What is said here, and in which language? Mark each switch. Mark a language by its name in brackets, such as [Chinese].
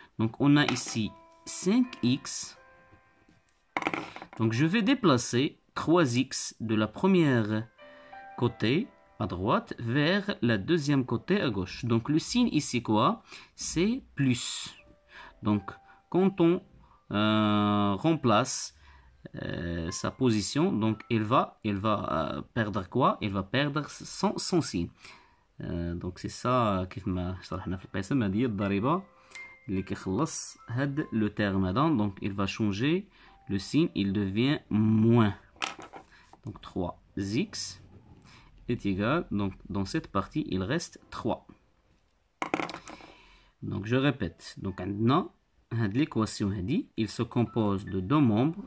[French] Donc, on a ici 5x. Donc, je vais déplacer 3x de la première côté à droite vers la deuxième côté à gauche. Donc, le signe ici, quoi? C'est plus. Donc, quand on remplace sa position, donc elle va perdre quoi? Elle va perdre son signe. Donc c'est ça [Arabic] كيف ما شرحنا في القسم هذه الضريبة اللي كيخلص هاد le terme هذا. [French] Donc il va changer le signe, il devient moins. Donc 3x est égal, donc dans cette partie il reste 3. Donc je répète. Donc maintenant l'équation dit, il se compose de deux membres.